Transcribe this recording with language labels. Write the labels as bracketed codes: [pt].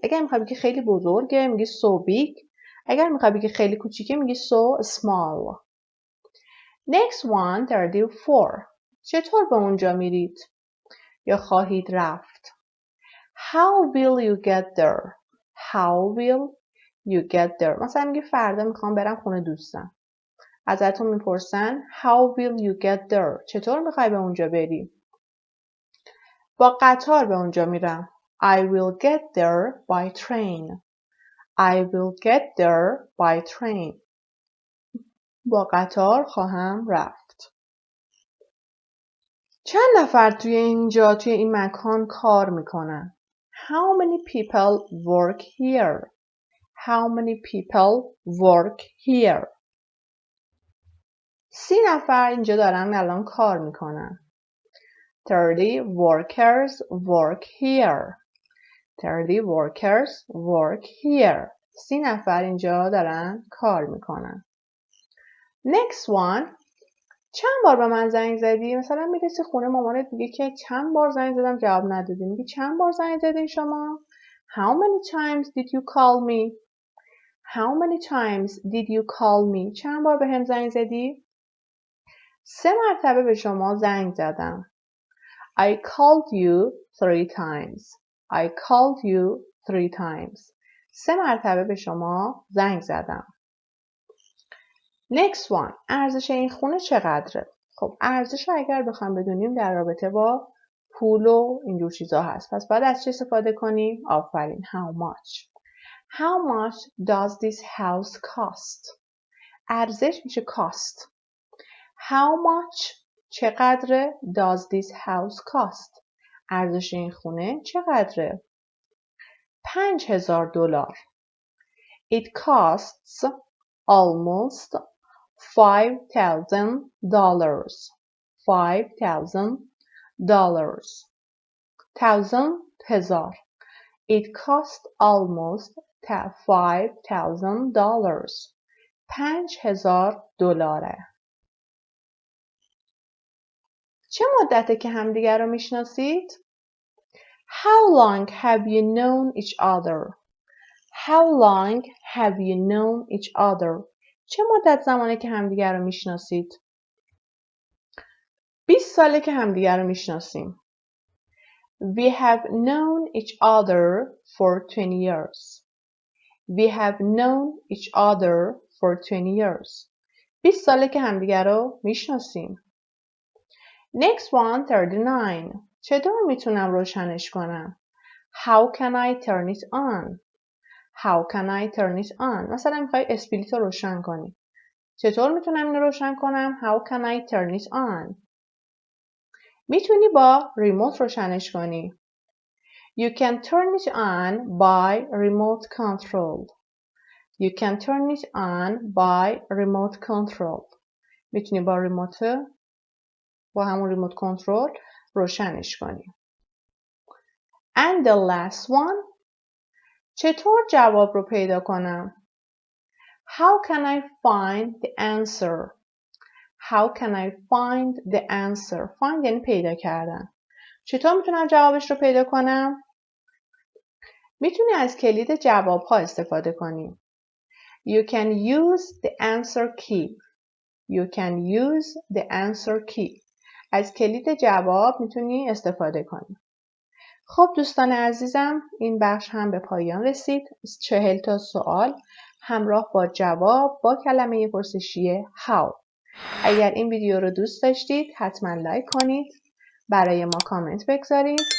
[fa] اگر میخوای بگی خیلی بزرگه میگی [en] so big. [fa] اگر میخوای بگی خیلی کوچیکه میگی [en] so small. Next one 34. [fa] چطور به اونجا میرید؟ یا خواهید رفت؟ [en] How will you get there? How will you get there? [fa] مثلا میگی فردا میخوام برم خونه دوستم. ازتون میپرسن [en] How will you get there? [fa] چطور میخوای به اونجا بری؟ با قطار به اونجا میرم. [en] I will get there by train. I will get there by train. [fa] با قطار خواهم رفت. چند نفر توی این مکان کار میکنن؟ [en] How many people work here? How many people work here? [fa] 30 نفر اینجا دارن الان کار میکنن. [en] 30 workers work here. 30 workers work here. [fa] 30 نفر اینجا دارن کار میکنن. [en] Next one. [fa] چند بار به من زنگ زدی؟ مثلا میرسی خونه مامانت میگه که چند بار زنگ زدم جواب ندادی. میگی چند بار زنگ زدین شما؟ [en] How many times did you call me? How many times did you call me? [fa] چند بار به هم زنگ زدی؟ 3 مرتبه به شما زنگ زدم. [en] I called you 3 times. I called you 3 times. [fa] 3 مرتبه به شما زنگ زدم. [en] Next one. [fa] ارزش این خونه چقدره؟ خب ارزش رو اگر بخوام بدونیم در رابطه با پول و اینجور چیزا هست. پس باید از چه استفاده کنیم؟ آفرین. [en] How much. How much does this house cost? [fa] ارزش میشه cost. [en] How much [fa] چقدره [en] does this house cost? [fa] ارزش این خونه چقدره؟ $5,000. [en] It costs almost $5,000. $5,000. $1,000. It costs almost $5,000. $5,000. [fa] چه مدته که همدیگر رو میشناسید؟ [en] How long have you known each other? How long have you known each other? [fa] چه مدت زمانه که همدیگر رو میشناسید؟ 20 ساله که همدیگر رو میشناسیم. [en] We have known each other for 20 years. We have known each other for 20 years. [fa] 20 ساله که همدیگر رو میشناسیم. [en] Next one 39. [fa] چطور میتونم روشنش کنم؟ [en] How can I turn it on? How can I turn it on? [fa] مثلا میخوای اسپریت رو روشن کنی. چطور میتونم اینو روشن کنم؟ [en] How can I turn it on? [fa] میتونی با ریموت روشنش کنی. [en] You can turn it on by remote control. You can turn it on by remote control. [fa] میتونی با همون ریموت کنترل روشنش کنی. [en] And the last one. [fa] چطور جواب رو پیدا کنم؟ [en] How can I find the answer? How can I find the answer? [fa] Find یعنی پیدا کردن. چطور میتونم جوابش رو پیدا کنم؟ میتونی از کلید جواب ها استفاده کنی. [en] You can use the answer key. You can use the answer key. [fa] از کلید جواب میتونی استفاده کنی. خب دوستان عزیزم این بخش هم به پایان رسید. 40 تا سوال همراه با جواب با کلمه پرسشی how. اگر این ویدیو رو دوست داشتید حتما لایک کنید. برای ما کامنت بگذارید.